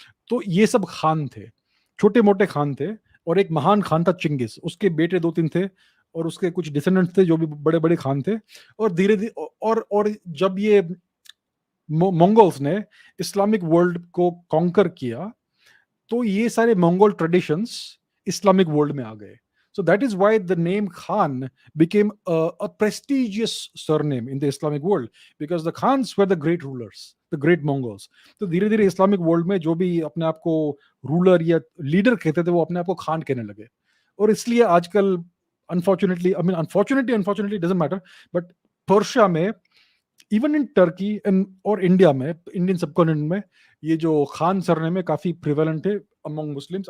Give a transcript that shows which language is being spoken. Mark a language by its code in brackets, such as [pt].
[hi] तो ये सब खान थे, छोटे मोटे खान थे। और एक महान खान था चिंगिस, उसके बेटे दो तीन थे, और उसके कुछ डिसेंडेंट्स थे जो भी बड़े बड़े खान थे। और धीरे धीरे और जब ये मंगोल्स ने इस्लामिक वर्ल्ड को कॉन्कर किया, तो ये सारे मंगोल ट्रेडिशंस इस्लामिक वर्ल्ड में आ गए। [en] So that is why the name Khan became a prestigious surname in the Islamic world, because the Khans were the great rulers, the great Mongols. [hi] तो धीरे धीरे इस्लामिक वर्ल्ड में जो भी अपने आप को रूलर या लीडर कहते थे, वो अपने आप को खान कहने लगे। और इसलिए आजकल unfortunately [en] doesn't matter, [hi] but Persia में, इवन इन टर्की एंड और इंडिया में, इंडियन सबकॉन्टिनेंट में, ये जो खान सरनेम है काफी प्रिवेलेंट है अमंग मुस्लिम्स।